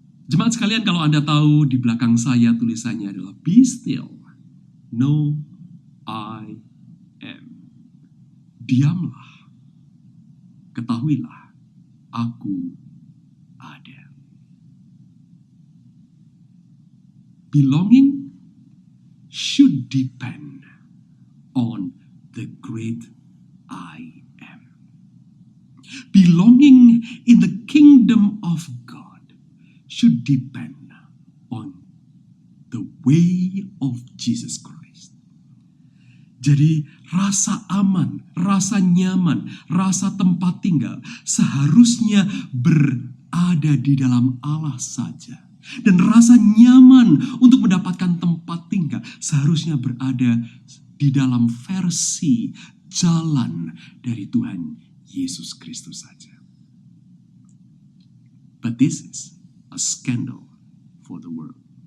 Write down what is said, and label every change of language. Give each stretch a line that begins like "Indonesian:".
Indonesian: Jemaat sekalian, kalau Anda tahu di belakang saya tulisannya adalah
English: Be still, know I am.
Indonesian: Diamlah, ketahuilah, aku ada.
English: Belonging should depend on the great I am. Belonging in the kingdom of God should depend on the way of Jesus Christ.
Indonesian: Jadi rasa aman, rasa nyaman, rasa tempat tinggal seharusnya berada di dalam Allah saja. Dan rasa nyaman untuk mendapatkan tempat tinggal seharusnya berada di dalam versi jalan dari Tuhan Yesus Kristus saja.
English: But this is a scandal for the world.